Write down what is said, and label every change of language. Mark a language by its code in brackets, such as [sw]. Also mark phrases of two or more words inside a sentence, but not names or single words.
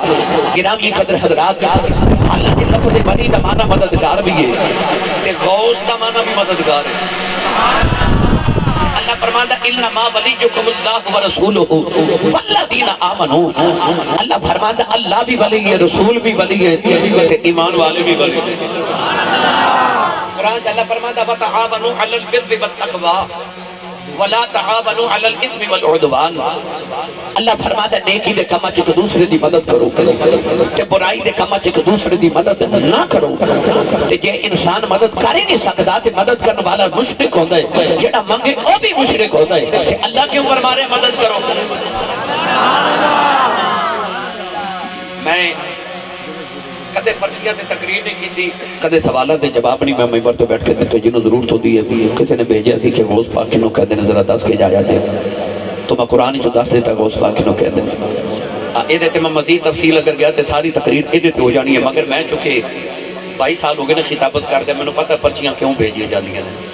[pa] گرامی قدر حضرات، حالانکہ لفظ بنی دا معنی مددگار بھی ہے کہ غوث دا معنی بھی مددگار ہے. اللہ فرماتا [ar] انما ولیکم اللہ ورسولہ والذین آمنوا. [pa] اللہ فرماتا اللہ بھی ولی ہے، رسول بھی ولی ہے، ایمان والے بھی ولی ہے. قرآن اللہ فرماتا [ar] وتعاونوا علی البر والتقوی ولا تعاونوا علی الاثم والعدوان. [pa] اللہ فرماتا نیکی دے کام وچ ایک دوسرے دی مدد کرو تے برائی دے کام وچ ایک دوسرے دی مدد نہ کرو. تے جے انسان مدد کر ہی نہیں سکدا تے مدد کرنے والا مشرک ہوندا ہے، جڑا منگے او بھی مشرک ہوندا ہے. تے اللہ کیوں فرما رہے مدد کرو. میں کدے پرچیاں تے تقریر نہیں کیتی، کدے سوالاں دے جواب نہیں میں ممبر تو بیٹھ کے دیتے. جنہوں ضرورت ہوتی ہے کسی نے بھیجیا سی کہ غوث پاک نو کہہ دینے ذرا دس کے جایا دے تو میں قرآن چو دس دیتا غوث پاک نو کہہ دینے. یہ دیتے میں مزید تفصیل اگر گیا تے ساری تقریر یہ دیتے ہو جانی ہے. مگر میں چونکہ 22 سال ہو گئے نا خطابت کر دیا، میں نے پتہ پرچیاں کیوں بھیجی جاتی ہیں.